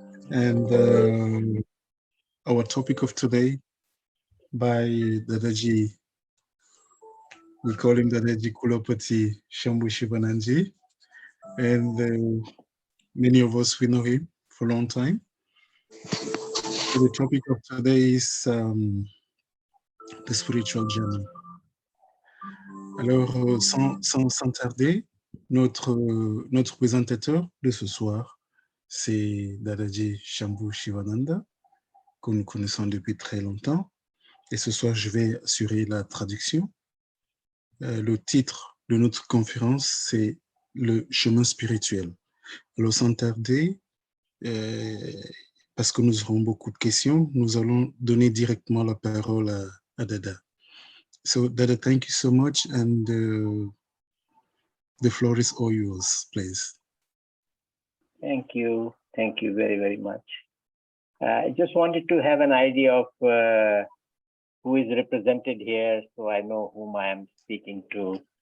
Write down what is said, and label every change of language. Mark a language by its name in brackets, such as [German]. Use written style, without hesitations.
[English] And our topic of today by Dadaji, we call him Dadaji Kulapati Shambhushivananda. And many of us, we know him for a long time. So the topic of today is the spiritual journey. [French] Alors, sans tarder, notre présentateur de ce soir, c'est Dadaji Shambhushivananda, que nous connaissons depuis très longtemps. Et ce soir, je vais assurer la traduction. Le titre de notre conférence, c'est le chemin spirituel. Alors, sans tarder, parce que nous aurons beaucoup de questions, nous allons donner directement la parole à Dada. [English] So, Dada, thank you so much, and the floor is all yours, please. Thank you very, very much. I just wanted to have an idea of who is represented here, so I know whom I am speaking to.